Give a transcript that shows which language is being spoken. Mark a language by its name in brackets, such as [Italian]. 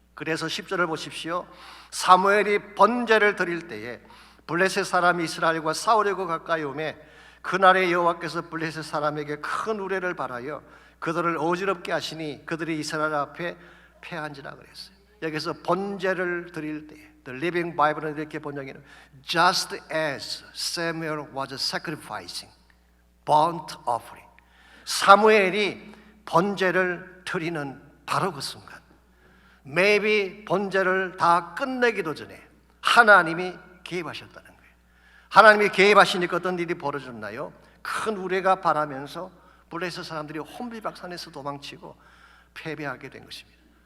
[Korean] 그래서 10절을 보십시오. 사무엘이 번제를 드릴 때에 블레셋 사람이 이스라엘과 싸우려고 가까이 오매 그날에 여호와께서 블레셋 사람에게 큰 우레를 발하여 그들을 어지럽게 하시니 그들이 이스라엘 앞에 패한지라 그랬어요. 여기서 번제를 드릴 때에 The Living Bible은 이렇게 번역해요. [English] Just as Samuel was sacrificing burnt offering. [Korean] 사무엘이 번제를 드리는 바로 그 순간, maybe 번제를 다 끝내기도 전에 하나님이 개입하셨다는 거예요. 하나님이 개입하시니까 어떤 일이 벌어졌나요? 큰 우레가 바라면서 블레셋 사람들이 혼비박산에서 도망치고 패배하게 된 것입니다.